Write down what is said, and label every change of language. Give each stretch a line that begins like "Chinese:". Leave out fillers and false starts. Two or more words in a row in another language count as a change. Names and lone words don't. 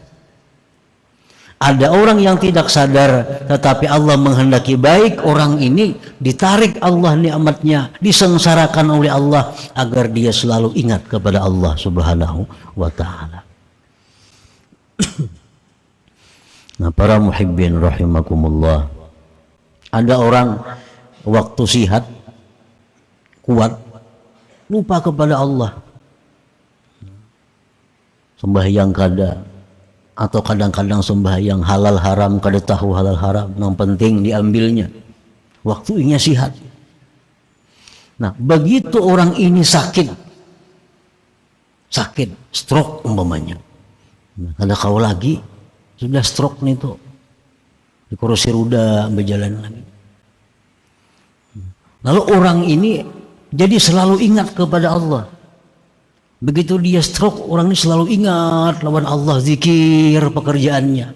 Indonesian: Ada orang yang tidak sadar, tetapi Allah menghendaki baik, orang ini ditarik Allah nikmatnya, disengsarakan oleh Allah agar dia selalu ingat kepada Allah
Arabic: سبحانه وتعالى.
Indonesian: Nah, para
Arabic: محبين رحمكم الله,
Indonesian: ada orang waktu sihat kuat lupa kepada Allah,
Banjar: sembahyang kada, atau kadang-kadang sembahyang halal haram kada tahu halal haram, yang penting diambilnya waktunya sihat. Nah, begitu orang ini sakit stroke umpamanya, kada kau lagi sudah stroke nih tuh, di kursi roda berjalan lagi.
Indonesian: Lalu orang ini jadi selalu ingat kepada Allah.
Banjar: Begitu dia stroke, orang ini selalu ingat lawan Allah, zikir pekerjaannya.